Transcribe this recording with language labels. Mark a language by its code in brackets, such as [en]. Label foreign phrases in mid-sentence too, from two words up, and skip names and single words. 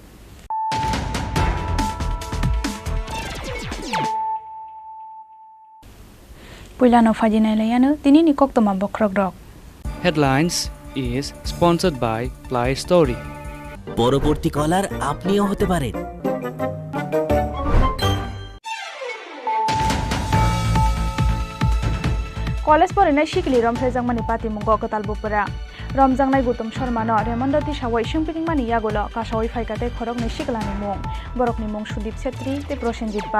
[trp] पुइलानो फाजिनायलायानो दिनैनि कक्तमा बख्रक रक। [en] Headlines is sponsored by Play Story. [bn] পরবর্তী কলার আপনিও হতে পারেন। [trp] कॉलेज फरायनाय सिखिलि रमफ्रायजांमानि पाति मुंगो गताल बुपुरा रमजांनाय गौतम शर्मानो रेमंडति सावै सिंपिंगमानि यागोलो कासावै फायकाते खरकनि सिखलानि मुं बरकनि मुं सुदीप छेत्री ते प्रसेनजित पाल।